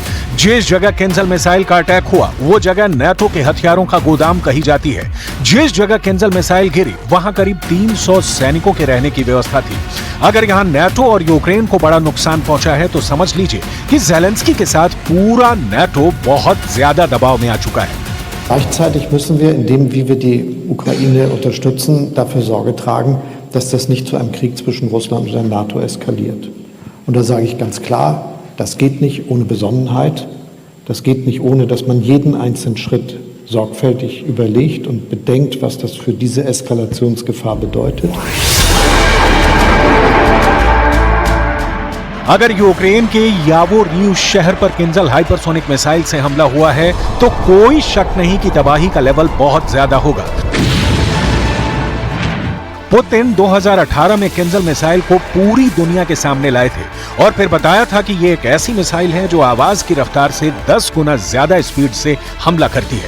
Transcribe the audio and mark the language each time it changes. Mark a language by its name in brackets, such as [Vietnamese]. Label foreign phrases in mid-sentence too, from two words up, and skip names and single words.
[Hindi] जिस जगह किंजल मिसाइल का अटैक हुआ वो जगह नाटो के हथियारों का गोदाम कही जाती है। जिस जगह किंजल मिसाइल गिरी वहां करीब 300 सैनिकों के रहने की व्यवस्था थी। अगर यहां नाटो और यूक्रेन को बड़ा नुकसान पहुंचा है तो समझ लीजिए कि ज़ेलेंस्की के साथ पूरा नाटो बहुत ज्यादा दबाव में आ चुका है। [German] Gleichzeitig müssen wir, indem wie wir die Ukraine unterstützen, dafür Sorge tragen, dass das nicht zu einem Krieg zwischen Russland und der NATO eskaliert. Und da sage ich ganz klar, das geht nicht ohne Besonnenheit, das geht nicht ohne, dass man jeden einzelnen Schritt sorgfältig überlegt und bedenkt, was das für diese Eskalationsgefahr bedeutet. [Hindi] अगर यूक्रेन के यावोरिव शहर पर किंजल हाइपरसोनिक मिसाइल से हमला हुआ है तो कोई शक नहीं कि तबाही का लेवल बहुत ज्यादा होगा। पुतिन 2018 में किंजल मिसाइल को पूरी दुनिया के सामने लाए थे और फिर बताया था कि यह एक ऐसी मिसाइल है जो आवाज की रफ्तार से 10 गुना ज्यादा स्पीड से हमला करती है।